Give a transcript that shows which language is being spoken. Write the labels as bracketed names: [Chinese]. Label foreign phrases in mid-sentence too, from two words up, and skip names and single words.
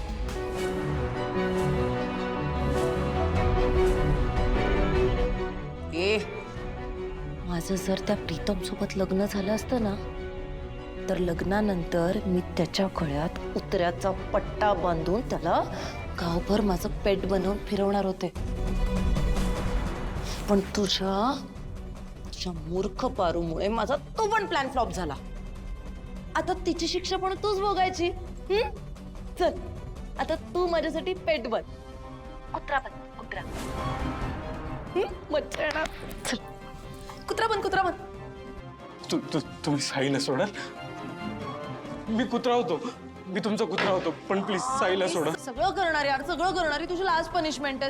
[Marathi] माझं जर त्या प्रीतम सोबत लग्न झालं असतं ना, तर लग्नानंतर मी त्याच्या गळ्यात कुत्र्याचा पट्टा बांधून त्याला गावभर माझं पेट बनवून फिरवणार होते. पण तुझ्या मूर्ख पारूमुळे माझा तो पण प्लॅन फ्लॉप झाला. आता तिची शिक्षा पण तूच भोगायची. चल आता तू माझ्यासाठी पेट बन. कुत्रा बन कुत्रा. मज्जा येणार. चल कुत्रा बन कुत्रा बन. तुम्ही साईला सोडाल? मी कुत्रा होतो. मी तुमचा कुत्रा होतो. पण प्लीज साईला सोडा. सगळं करणार यार, सगळं करणारी तुझी [English] last punishment [Marathi] आहे.